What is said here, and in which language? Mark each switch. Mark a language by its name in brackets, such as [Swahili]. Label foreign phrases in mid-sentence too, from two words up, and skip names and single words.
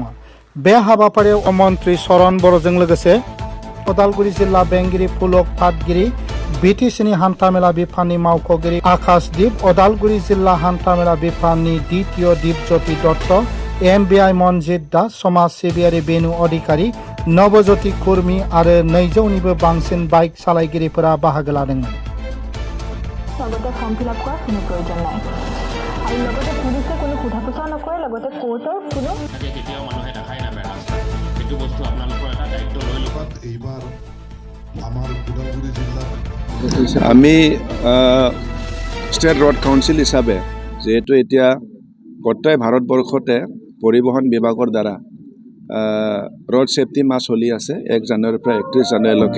[Bodo] बे हाबाफारियाव मन्त्रि सरन बर'जों लोगोसे अदालगुरि जिल्ला बेंगिरि पुलक फातगिरि, बिटिसिनि हान्थामेला बिफाननि मावख'गिरि आकाशदीप, अदालगुरि जिल्ला हान्थामेला बिफाननि द्वितीय दीपज्योति दत्त, एमबिआइ मनजित दास, समाज सिबियारि बेनु अधिकारी, नवज्योति कुर्मी आरो 200निबो बांसिन बाइक सालायगिरिफोरा बाहागो लादोंमोन। [Assamese] লগতে [English] form fill up [Assamese] কৰাৰ কোনো প্ৰয়োজন নাই আৰু লগতে পুলিচে কোনো সোধা পোছা নকৰে। লগতে কোৰ্টৰ কোনো কেতিয়াও মানুহে দেখাই নাপায় ৰাস্তাত। সেইটো বস্তু আপোনালোকৰ এটা দায়িত্ব লৈ ল'ব। এইবাৰ আমাৰ ওদালগুৰি জিলাত আমি ষ্টেট ৰোড কাউন্সিল হিচাপে যেহেতু এতিয়া গোটেই ভাৰতবৰ্ষতে পৰিবহণ বিভাগৰ দ্বাৰা [English] road safety [Assamese] মাহ চলি আছে 1 জানুৱাৰীৰ পৰা 31 জানুৱাৰীলৈকে।